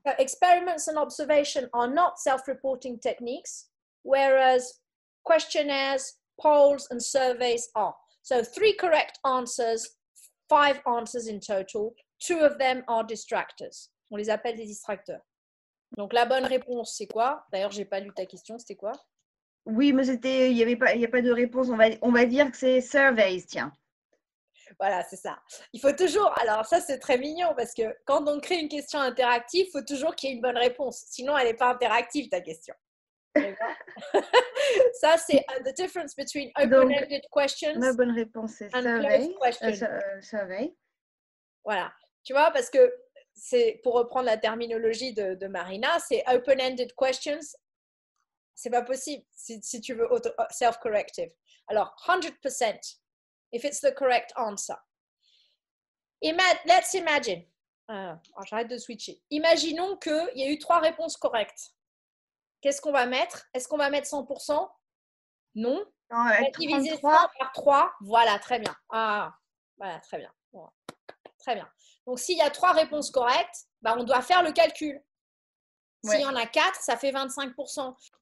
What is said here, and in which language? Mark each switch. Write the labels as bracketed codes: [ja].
[en] So experiments and observation are not self-reporting techniques, whereas questionnaires, polls, and surveys are. So 3 correct answers, 5 answers in total. 2 of them are distractors. [fr] On les appelle des distracteurs. Donc la bonne réponse, c'est quoi? D'ailleurs, j'ai pas lu ta question, c'était quoi? Oui, mais il n'y a pas de réponse. On va dire que c'est surveys, tiens. Voilà, c'est ça. Il faut toujours, alors ça c'est très mignon parce que quand on crée une question interactive, il faut toujours qu'il y ait une bonne réponse. Sinon, elle n'est pas interactive ta question. Ça, c'est [en] the difference between open-ended questions [fr] La bonne réponse, c'est [en] and survey. closed questions. Survey. [fr] Voilà. Tu vois, parce que c'est, pour reprendre la terminologie de Marina, c'est [en] open-ended questions. [fr] C'est pas possible si tu veux self-corrective. [en] Alors, 100%, if it's the correct answer. Let's imagine. [fr] J'arrête de switcher. Imaginons qu'il y a eu 3 réponses correctes. Qu'est-ce qu'on va mettre? Est-ce qu'on va mettre 100%? Non. On va diviser 100 par 3. Voilà, très bien. Voilà, très bien. Voilà. Très bien. Donc, s'il y a 3 réponses correctes, on doit faire le calcul. S'il y en a 4, ça fait 25%.